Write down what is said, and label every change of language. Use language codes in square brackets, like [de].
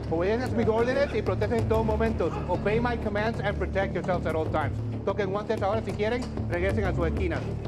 [es] Obedecen mis órdenes y protegen en todos momentos. [en] Obey my commands and protect yourselves at all times. [es] Toquen guantes ahora si quieren, regresen a su esquina.